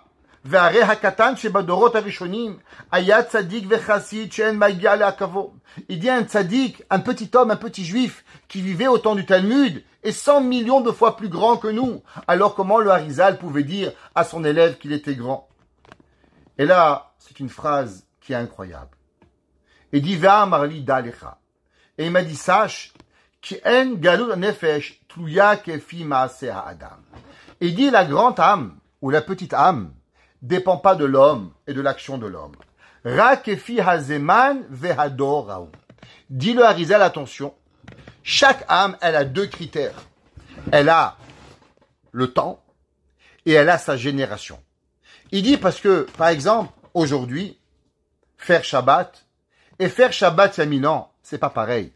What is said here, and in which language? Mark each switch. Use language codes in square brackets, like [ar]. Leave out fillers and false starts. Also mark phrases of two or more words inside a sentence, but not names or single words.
[fr] Il dit un tzaddik, un petit homme, un petit juif qui vivait au temps du Talmud est 100 millions de fois plus grand que nous. Alors comment le Harizal pouvait dire à son élève qu'il était grand? Et là, c'est une phrase qui est incroyable. Il dit, [he] ואמר לי דע לך. [fr] Et il m'a dit, sache, [he] כי אין גלול נפש תלויה כפי מעשה האדם. [fr] Il dit, la grande âme, ou la petite âme, dépend pas de l'homme et de l'action de l'homme. [he] רק כפי הזמן והדור ראו. [fr] Dit le Harizal, attention, chaque âme, elle a deux critères. Elle a le temps et elle a sa génération. Il dit parce que, par exemple, aujourd'hui, faire Shabbat, et faire Shabbat il y a 1000 ans, c'est pas pareil.